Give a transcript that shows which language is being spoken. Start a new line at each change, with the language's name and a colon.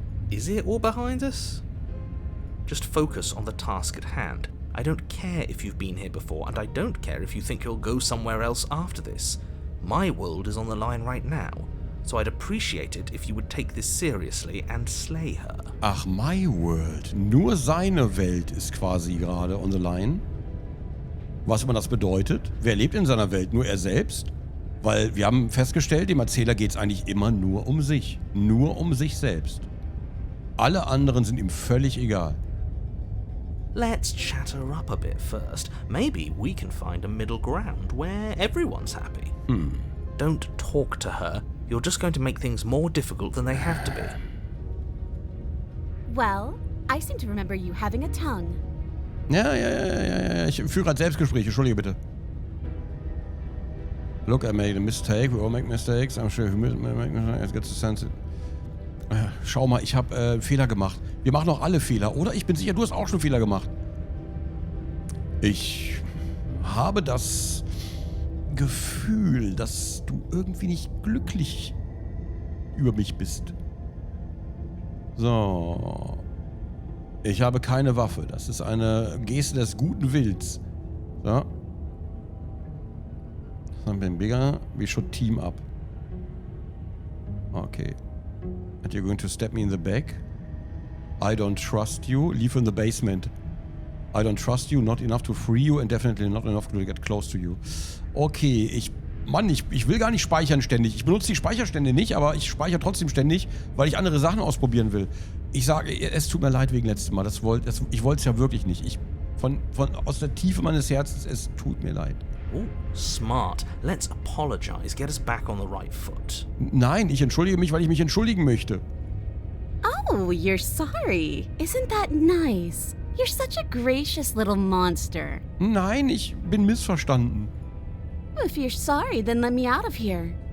English: Is it all behind us? Just focus on the task at hand. I don't care if you've been here before, and I don't care if you think you'll go somewhere else after this. My world is on the line right now, so I'd appreciate it if you would take this seriously and slay her.
German: Ach,
English: my world.
German: Nur seine Welt ist quasi gerade
English: on the line.
German: Was immer das bedeutet? Wer lebt in seiner Welt? Nur er selbst? Weil wir haben festgestellt, dem Erzähler geht es eigentlich immer nur um sich. Nur um sich selbst. Alle anderen sind ihm völlig egal.
English: Let's chat her up a bit first. Maybe we can find a middle ground where everyone's happy. Don't talk to her. You're just going to make things more difficult than they have to be. Well, I seem to remember you having a tongue.
German: Ja. Ich führe gerade Selbstgespräche. Entschuldige bitte.
English: Look, I made a mistake. We all make mistakes. I'm sure you make mistakes. It gets the sense.
German: Schau mal, ich habe Fehler gemacht. Wir machen auch alle Fehler, oder? Ich bin sicher, du hast auch schon Fehler gemacht. Ich habe das Gefühl, dass du irgendwie nicht glücklich über mich bist. So. Ich habe keine Waffe. Das ist eine Geste des guten Willens. So.
English: Something bigger. We should team up. Okay. And you're going to stab me in the back? I don't trust you. Leave in the basement. I don't trust you. Not enough to free you and definitely not enough to get close to you.
German: Okay, ich will gar nicht speichern ständig. Ich benutze die Speicherstände nicht, aber ich speichere trotzdem ständig, weil ich andere Sachen ausprobieren will. Ich sage, es tut mir leid wegen letztem Mal. Ich wollte es ja wirklich nicht. Aus der Tiefe meines Herzens, es tut mir leid.
English: Oh, smart. Let's apologize. Get us back on the right foot.
German: Nein, ich entschuldige mich, weil ich mich entschuldigen möchte.
English: Oh, you're sorry. Isn't that nice? You're such a gracious little monster.
German: Nein, ich bin missverstanden.
English: If you're sorry, then let me out of here.